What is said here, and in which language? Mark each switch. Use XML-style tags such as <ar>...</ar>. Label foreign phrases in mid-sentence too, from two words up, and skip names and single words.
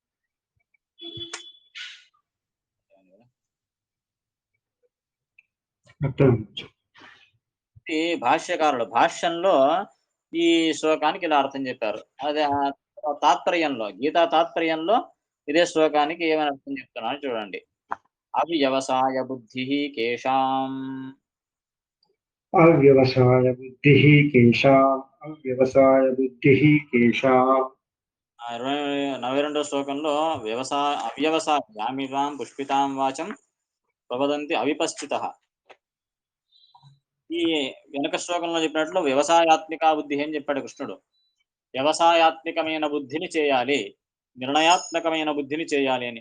<te>ఈ భాష్యకారులు భాష్యంలో ఈ శ్లోకానికి ఇలా అర్థం చెప్పారు. అదే తాత్పర్యంలో, గీతా తాత్పర్యంలో ఇదే శ్లోకానికి ఏమని అర్థం చెప్తున్నాను చూడండి.</te> <sa>అవ్యవసాయ బుద్ధి కేషాం अव्यवसाय बुद्धिः केषाम् अव्यवसाय बुद्धिः केषाम् 42వ శ్లోకంలో అవ్యవసాయ యామివాం పుష్పితాం వాచం ప్రవదంతి అవిపశ్చితః.</sa> <te>ఈ వెనక శ్లోకంలో చెప్పినట్లు వ్యవసాయాత్మిక బుద్ధి అని చెప్పాడు కృష్ణుడు. వ్యవసాయాత్మికమైన బుద్ధిని చేయాలి, నిర్ణయాత్మకమైన బుద్ధిని చేయాలి అని.</te>